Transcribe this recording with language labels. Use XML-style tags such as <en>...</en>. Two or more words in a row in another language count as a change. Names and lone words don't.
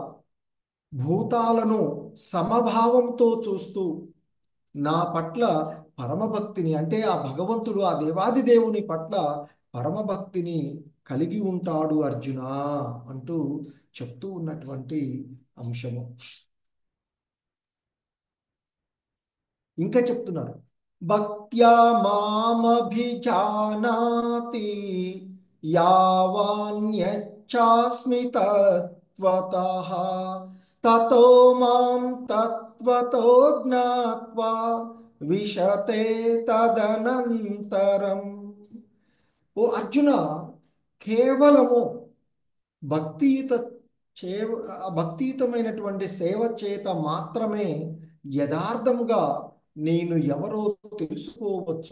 <te>భూతాలను సమభావంతో చూస్తూ నా పట్ల పరమభక్తిని, అంటే ఆ భగవంతుడు ఆ దేవాది దేవుని పట్ల పరమభక్తిని కలిగి ఉంటాడు అర్జున అంటూ చెప్తూ ఉన్నటువంటి అంశము. ఇంకా చెప్తున్నారు,</te> <sa>భక్త్యా మామభిజానాతి యావాన్యచ్చాస్మి తత్వతః తతో మాం తత్వతో జ్ఞాత్వా విశతే తదనంతరం.</sa> <te>ఓ అర్జున, కేవలము భక్తియుత భక్తియుతమైనటువంటి సేవ చేత మాత్రమే యథార్థముగా నేను ఎవరో తెలుసుకోవచ్చు.</te>